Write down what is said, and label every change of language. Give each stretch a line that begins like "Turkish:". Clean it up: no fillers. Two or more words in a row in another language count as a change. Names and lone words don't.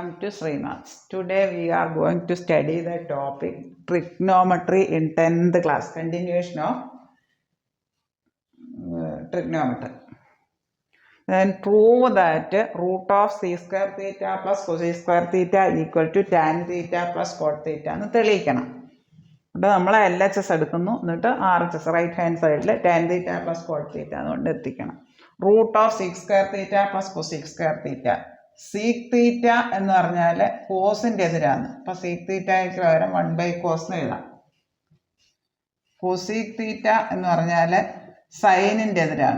English: Srimaths. Today we are going to study the topic trigonometry in 10th class, continuation of trigonometry. Then prove that root of c square theta plus cos square theta equal to tan theta plus cot theta
Malayalam: എന്ന് തെളിയിക്കണം. അപ്പോൾ നമ്മൾ LHS എടുക്കുന്നു, എന്നിട്ട് RHS
English: right hand sideil tan theta plus cot theta
Malayalam: അതുകൊണ്ട് എത്തിക്കണം.
English: root of six square theta plus cosec square theta. sec theta
Malayalam: എന്ന് പറഞ്ഞാൽ കോസിൻ്റെ എതിരാണ്. അപ്പോൾ
English: sec thetaykku
Malayalam: പകരം 1/cos എന്ന് എഴുതാം.
English: cosec theta
Malayalam: എന്ന് പറഞ്ഞാൽ സൈനിൻ്റെ എതിരാണ്.